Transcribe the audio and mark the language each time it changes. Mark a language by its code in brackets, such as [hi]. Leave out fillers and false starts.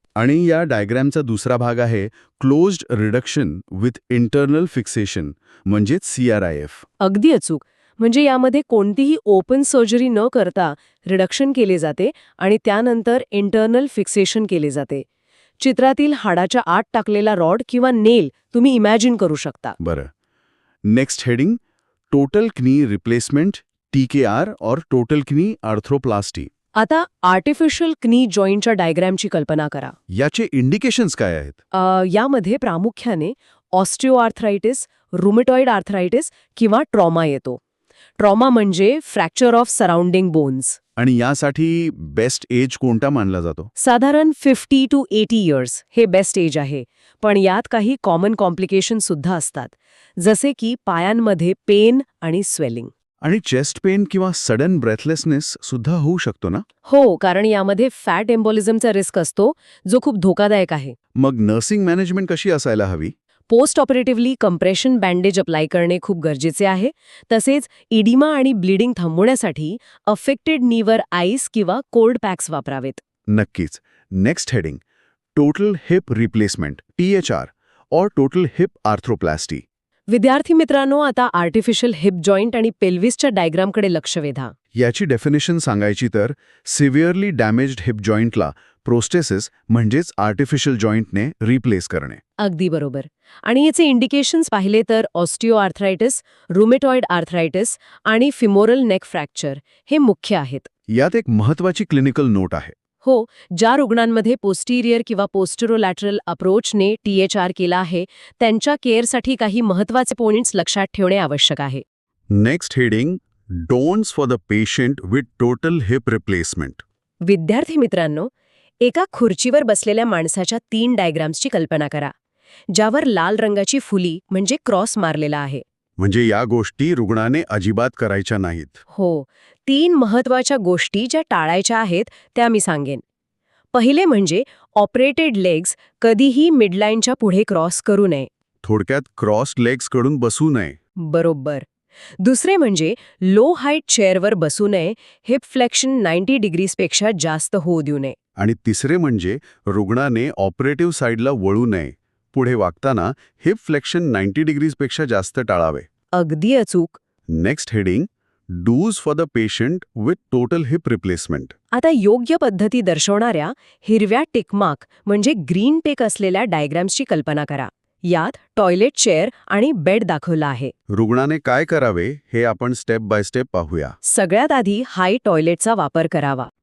[mr] आणि या डायग्रॅमचा दुसरा भाग आहे closed reduction with internal fixation, म्हणजेच CRIF. अगदी अचूक. म्हणजे यामध्ये कोणतीही ओपन सर्जरी न करता रिडक्शन केले जाते आणि त्यानंतर इंटरनल फिक्सेशन केले जाते. चित्रातील हाडाच्या आत टाकलेला रॉड किंवा नेल तुम्ही इमॅजिन करू शकता. बरं. [en] Next heading total knee replacement, TKR और total knee arthroplasty. [mr] आता आर्टिफिशियल क्नी जॉईंटच्या डायग्रॅमची कल्पना करा. याचे इंडिकेशन्स काय आहेत? यामध्ये प्रामुख्याने ऑस्टिओआर्थरायटिस, रुमेटॉइड आर्थरायटिस किंवा ट्रॉमा येतो. ट्रॉमा म्हणजे फ्रॅक्चर ऑफ सराउंडिंग बोन्स. आणि यासाठी बेस्ट एज कोणता मानला जातो? साधारण 50 to 80 इयर्स हे बेस्ट एज आहे. पण यात काही कॉमन कॉम्प्लिकेशन सुद्धा असतात, जसे की पायांमध्ये पेन आणि स्वेलिंग. आणि चेस्ट पेन किंवा सडन ब्रेथलेसनेस सुद्धा होऊ शकतो ना? हो, कारण यामध्ये फॅट एम्बोलिझमचा रिस्क असतो, जो खूप धोकादायक आहे. मग नर्सिंग मॅनेजमेंट कशी असायला हवी? पोस्ट ऑपरेटिव्हली कंप्रेशन बँडेज अप्लाय करणे खूप गरजेचे आहे. तसेच इडिमा आणि ब्लिडिंग थांबवण्यासाठी अफेक्टेड नीवर आईस किंवा कोल्ड पॅक्स वापरावेत. नक्कीच. [en] Next heading total hip replacement, THR और total hip arthroplasty. [mr] विद्यार्थी मित्रांनो, आता आर्टिफिशियल हिप जॉईंट आणि पेल्विसच्या डायग्रामकडे लक्ष वेधा. याची डेफिनेशन सांगायची तर सिव्हिअरली डॅमेज्ड हिप जॉईंटला प्रोस्टेसिस म्हणजेच आर्टिफिशियल जॉईंटने रिप्लेस करणे. अगदी बरोबर. आणि याचे इंडिकेशन्स पाहिले तर ऑस्टिओआर्थरायटिस, रुमेटॉइड आर्थरायटिस आणि फिमोरल नेक फ्रॅक्चर हे मुख्य आहेत. यात एक महत्वाची क्लिनिकल नोट आहे. हो, ज्या रुग्णांमध्ये पोस्टिरियर किंवा पोस्टरोलॅटरल अप्रोचने THR केला आहे त्यांच्या केअरसाठी काही महत्वाचे पॉइंट्स लक्षात ठेवणे आवश्यक आहे. [en] Next heading don'ts for the patient with total hip replacement. [mr] विद्यार्थी मित्रांनो, एका खुर्चीवर बसलेल्या माणसाच्या 3 डायग्राम्सची कल्पना करा, ज्यावर लाल रंगाची फुली म्हणजे क्रॉस मारलेला आहे. म्हणजे या गोष्टी रुग्णाने अजिबात करायच्या नाहीत. हो, 3 महत्वाच्या गोष्टी ज्या टाळायच्या आहेत त्या मी सांगेन. पहिले म्हणजे ऑपरेटेड लेग्स कधीही मिडलाईनच्या पुढे क्रॉस करू नये. थोडक्यात क्रॉस लेग्स कडून बसू नये. बरोबर. दुसरे म्हणजे लो हाईट चेअरवर बसू नये. हिप फ्लेक्शन 90 डिग्रीजपेक्षा जास्त होऊ देऊ नये. आणि तिसरे म्हणजे रुग्णाने ऑपरेटिव्ह साईडला वळू नये. पुढे वागताना हिप फ्लेक्शन 90 डिग्रीजपेक्षा जास्त टाळावे. अगदी अचूक. [en] Next heading dos for the patient with total hip replacement. [mr] आता योग्य पद्धती दर्शवणाऱ्या हिरव्या टिकमार्क म्हणजे ग्रीन टिक असलेल्या डायग्राम्सची कल्पना करा. यात टॉयलेट चेअर आणि बेड दाखवला आहे. रुग्णाने काय करावे हे आपण स्टेप बाय स्टेप पाहूया. सगळ्यात आधी हाय टॉयलेटचा वापर करावा.